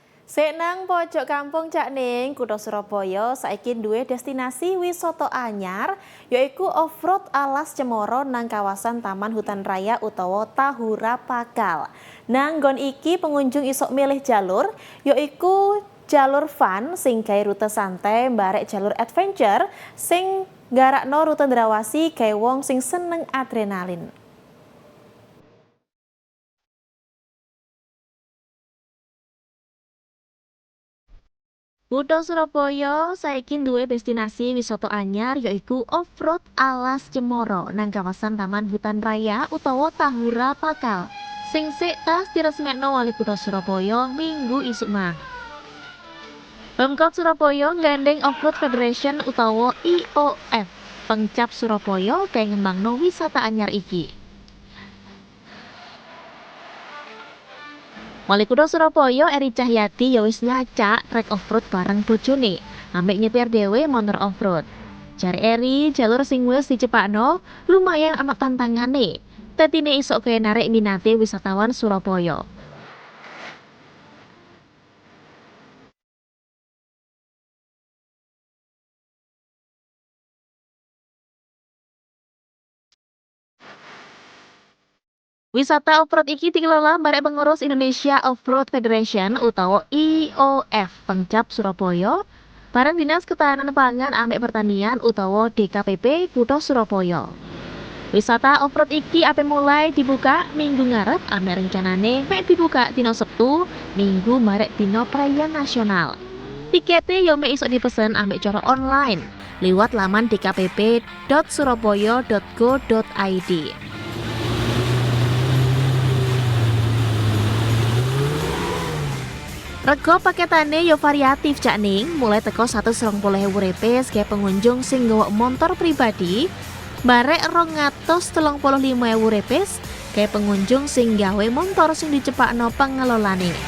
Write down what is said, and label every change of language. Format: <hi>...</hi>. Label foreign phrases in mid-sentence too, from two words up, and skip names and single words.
<jv>Sik nang pojok kampung Cak Ning, Kutha Surabaya saiki duwe destinasi wisata anyar yaiku off-road alas Cemoro nang kawasan Taman Hutan Raya utawa Tahura Pakal. Nang nggon iki pengunjung isok milih jalur yaiku jalur fun sing gawe rute santai mbarek jalur adventure sing nggarakno rute ndrawasi gawe wong sing seneng adrenalin. Kutha Surabaya saiki duwe destinasi wisata anyar yaiku off-road alas Cemoro nang kawasan Taman Hutan Raya utawa Tahura Pakal. Sing sik tas diresmekno Wali Kutha Surabaya Minggu isuk mah. Pemkot Surabaya gandeng Off-Road Federation utawa IOF Pengcap Surabaya kae ngembangno wisata anyar iki. Wali Kutha Surabaya Eri Cahyati ya wis nyacak trek off-road bareng bojone, ambek nyepir dhewe motor off-road. Jare Eri, jalur sing wis dicepakno lumayan amat tantangane. Tetine isok kaya narik minate wisatawan Surabaya. Wisata off-road iki dikelola barek pengurus Indonesia Off-Road Federation utawa IOF Pengcap Surabaya bareng Dinas Ketahanan Pangan ambek Pertanian utawa DKPP Kutha Surabaya. Wisata off-road iki ape mulai dibuka minggu ngarep ambek rencanane mek dibuka dina Sabtu, Minggu Maret dina perayaan nasional. Tiketnya yo mek isok dipesen ambek cara online lewat laman dkpp.surabaya.go.id. Rego paketane yo variatif Cak Ning, mulai teko 120.000 rupiah kayak pengunjung sing nggawa motor pribadi, barek 235.000 rupiah kayak pengunjung sing gawe motor sing dicepakno pengelolane.</jv>